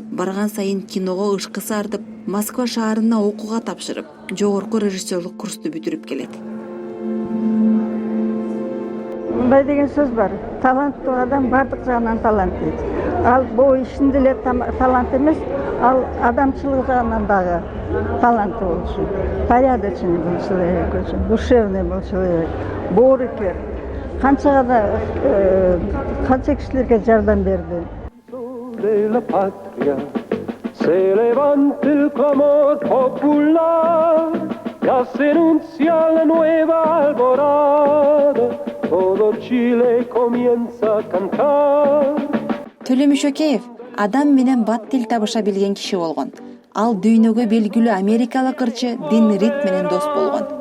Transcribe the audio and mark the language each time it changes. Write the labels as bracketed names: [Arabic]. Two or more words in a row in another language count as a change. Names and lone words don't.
[Kyrgyz] Барган сайын киного ышкысы артып, Москва шаарына окууга тапшырып, жогорку режиссерлук курсту бүтүрүп келет. Мындай деген сөз бар. Таланттуу адам бардык жагынан талант дейт. Ал бул ишинде эле талант эмес, ал адамчылык жагынан дагы таланттуу болчу. [Russian] Порядочный был человек, очень душевный был человек. [Kyrgyz] Боорукер. Канча кишилерге жардам берди. [Spanish] Se levanta el clamor popular, ya se anuncia la nueva alborada, todo Chile comienza a cantar. [Kyrgyz] Төлөмүшөкеев адам менен бат тил табыша билген киши болгон. Ал дүйнөгө белгилүү америкалык ырчы Дин Рид менен дос болгон.